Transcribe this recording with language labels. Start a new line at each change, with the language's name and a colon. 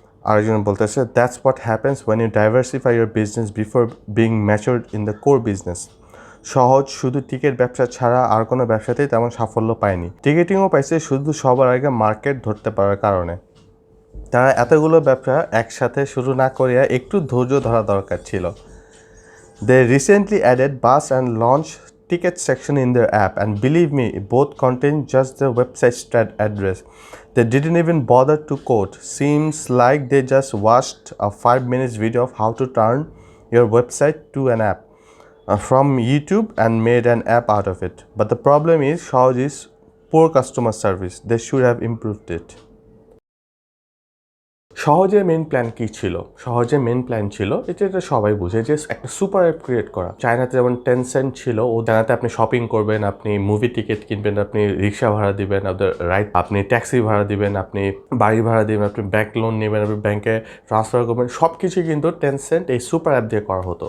Bangla: আরেকজন বলতেছে
English: That's what happens when you diversify your business before being matured in the core business.
Bangla: সহজ শুধু ticket ব্যবসা ছাড়া আর কোনো ব্যবসাতেই তেমন সাফল্য পায়নি। টিকিটিংও পাইছে শুধু সবার আগে মার্কেট ধরতে পারার কারণে। তারা এতগুলো ব্যবসা একসাথে শুরু না করিয়া একটু ধৈর্য ধরা দরকার ছিল।
English: They recently added bus and launch ticket section in their app, and believe me, both contain just the website address. They didn't even bother to code. Seems like they just watched a 5 minutes video of how to turn your website to an app from YouTube and made an app out of it. But the problem is Shohoz is poor customer service. They should have improved it.
Bangla: সহজের main plan কি ছিল? সহজের main plan ছিল এটা সবাই বুঝে যে একটা super app create করা। চায়নাতে যেমন টেনসেন্ট ছিল, ও চায়নাতে আপনি শপিং করবেন, আপনি মুভি টিকিট কিনবেন, আপনি রিক্সা ভাড়া দিবেন, আপনার রাইড, আপনি ট্যাক্সি ভাড়া দিবেন, আপনি বাড়ি ভাড়া দিবেন, আপনি ব্যাংক লোন নেবেন, আপনি ব্যাংকে ট্রান্সফার করবেন, সব কিছু কিন্তু টেনসেন্ট এই সুপার অ্যাপ দিয়ে করা হতো।